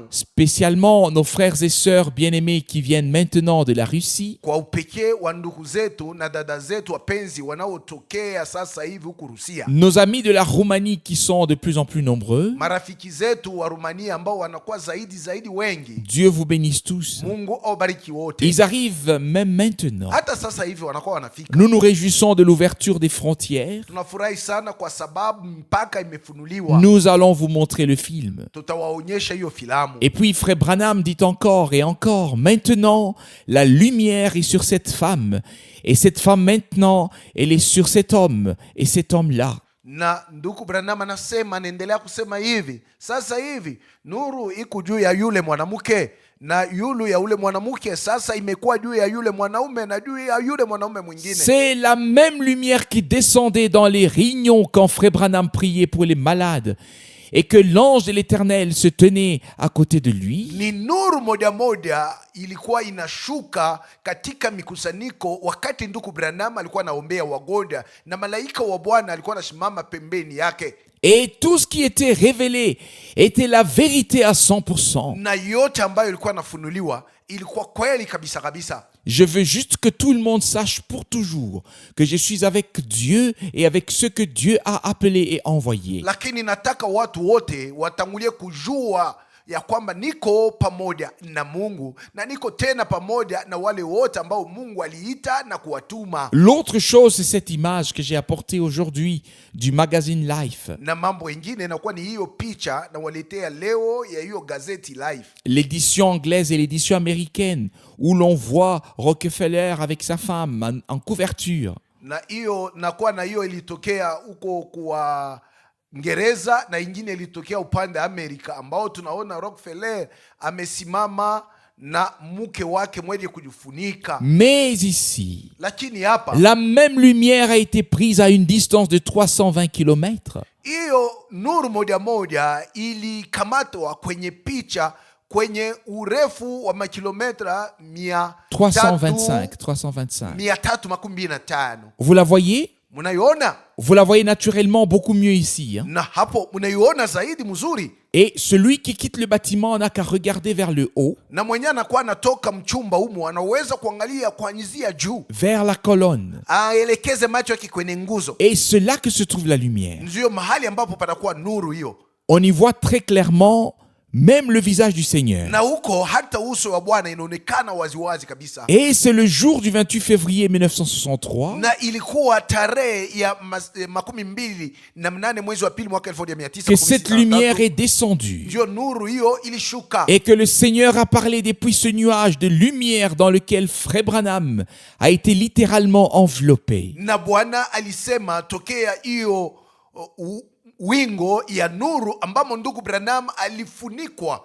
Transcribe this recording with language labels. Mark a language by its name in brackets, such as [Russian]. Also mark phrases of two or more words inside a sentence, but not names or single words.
[French] spécialement nos frères et sœurs bien-aimés qui viennent maintenant de la Russie, [Swahili] kwa upekee wa ndugu zetu na dada zetu wapenzi wanaotokea sasa hivi huku Rusia, [French] nos amis de la Roumanie qui sont de plus en plus nombreux, [Swahili] marafiki zetu wa Rumania ambao wanakuwa zaidi wengi, [French] Dieu vous bénisse tous. [Swahili] Mungu awabariki wote. [French] Ils arrivent même maintenant. [Swahili] Hata sasa hivi wanakuwa wanafika. [French] Nous nous réjouissons de l'ouverture des frontières. [Swahili] Tunafurahi sana kwa sababu mpaka imefunuliwa. [French] Nous allons vous montrer le film. [Swahili] Tutawaonyesha hiyo filamu. [French] Et puis Frère Branham dit encore et encore, maintenant la lumière est sur cette femme. Et cette femme maintenant, elle est sur cet homme et cet homme-là. [Swahili] Na ndugu Branham anasema, anaendelea kusema hivi, sasa hivi nuru iko juu ya yule mwanamke na yulu ya ule mwanamke sasa imekuwa juu ya yule mwanaume na juu ya yule mwanaume mwingine. [French] C'est la même lumière qui descendait dans les rignons quand Frère Branham priait pour les malades et que l'ange de l'Éternel se tenait à côté de lui. [Swahili] Ni nuru moja moja ilikuwa inashuka katika mikusanyiko wakati ndugu Branham alikuwa anaombea wagonjwa na malaika wa Bwana alikuwa anasimama pembeni yake. [French] Et tout ce qui était révélé était la vérité à 100%. [Swahili] Na yote ambayo ilikuwa nafunuliwa ilikuwa kweli kabisa kabisa. [French] Je veux juste que tout le monde sache pour toujours que je suis avec Dieu et avec ceux que Dieu a appelés et envoyés. [Swahili] Lakini nataka watu wote watangulie kujua ya kwamba niko pamoja na Mungu na niko tena pamoja na wale wote ambao Mungu aliita na kuwatuma. [French] L'autre chose, c'est cette image que j'ai apportée aujourd'hui du magazine Life. [Swahili] Na mambo ingine inakuwa ni hiyo picha na waletea leo ya hiyo gazeti Life. [French] L'édition anglaise et l'édition américaine, où l'on voit Rockefeller avec sa femme en couverture. [Swahili] Na hiyo nakuwa na hiyo ilitokea huko kwa Ngereza na ingine ilitokea upande Amerika ambao tunaona Rockefeller amesimama na mke wake mwenye kujifunika. [French] Mais ici, [Swahili] Lakini hapa [French] la même lumière a été prise à une distance de 320 km. [Swahili] hiyo nuru moja moja ilikamatwa kwenye picha kwenye urefu wa makilometra 325. [French] Vous la voyez? [Swahili] Munaiona? [French] Vous la voyez naturellement beaucoup mieux ici. Hein? [Swahili] Na hapo munaiona zaidi mzuri. [French] Et celui qui quitte le bâtiment n'a qu'à regarder vers le haut, [Swahili] Na mwenye anakuwa anatoka mchumba humo anaweza kuangalia kuanzia juu, [French] vers la colonne. [Swahili] aelekeze macho yake kwenye nguzo. [French] Et c'est là que se trouve la lumière. [Swahili] Ndio mahali ambapo patakuwa nuru hiyo. [French] On y voit très clairement même le visage du Seigneur. [Swahili] Na huko hata uso wa Bwana inaonekana waziwazi kabisa. [French] Et c'est le jour du 28 février 1963 [Swahili] Na ilikuwa tarehe ya 28 mwezi wa pili mwaka [French] que cette lumière 1963 est descendue [Swahili] ndio nuru hiyo ilishuka. [French] et que le Seigneur a parlé depuis ce nuage de lumière dans lequel Frère Branham a été littéralement enveloppé. [Swahili] Na Bwana alisema tokea hiyo wingo ya nuru ambamo ndugu Branham alifunikwa.